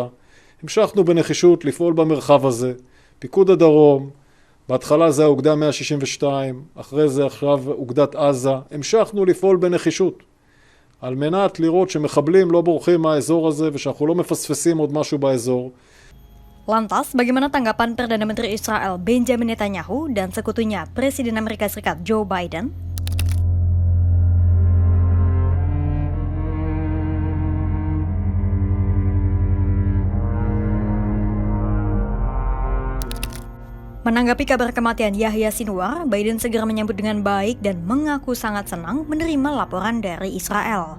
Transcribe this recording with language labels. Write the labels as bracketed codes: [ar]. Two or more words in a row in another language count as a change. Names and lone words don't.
[he] המשכנו בנחישות לפעול במרחב הזה. פיקוד הדרום, בהתחלה זה האוגדה 162, אחרי זה עכשיו אוגדת עזה. המשכנו לפעול בנחישות, על מנת לראות שמחבלים לא בורחים מהאזור הזה, ושאנחנו לא מפספסים עוד משהו באזור. [id] Lantas, bagaimana tanggapan Perdana Menteri Israel Benjamin Netanyahu dan sekutunya Presiden Amerika Serikat Joe Biden? Menanggapi kabar kematian Yahya Sinwar, Biden segera menyambut dengan baik dan mengaku sangat senang menerima laporan dari Israel.